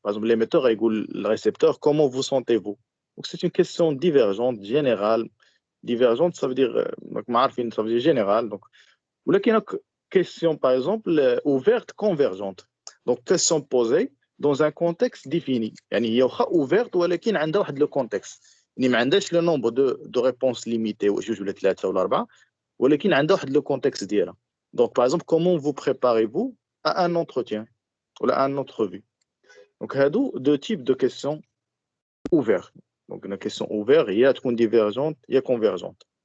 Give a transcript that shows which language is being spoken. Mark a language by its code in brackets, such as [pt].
[fr] Par exemple, l'émetteur égale le récepteur, comment vous sentez-vous? Donc, c'est une question divergente, générale. Divergente, ça veut dire, ça veut dire générale. Donc, ou là, il y a une question, par exemple, ouverte, convergente. Donc, question posée dans un contexte défini. [ar] يعني هي واخا ouverte ولكن عندها واحد le contexte. يعني ما عندهاش [fr] le nombre de réponses limité [ar] جوج ولا ثلاثة ولا أربعة ولكن عندها واحد le contexte ديالها. [fr] Donc, par exemple, comment vous préparez-vous à un entretien ou à une entrevue? Donc, il y a deux types de questions ouvertes. Donc, une question ouverte, il y a une divergente, il y a convergente.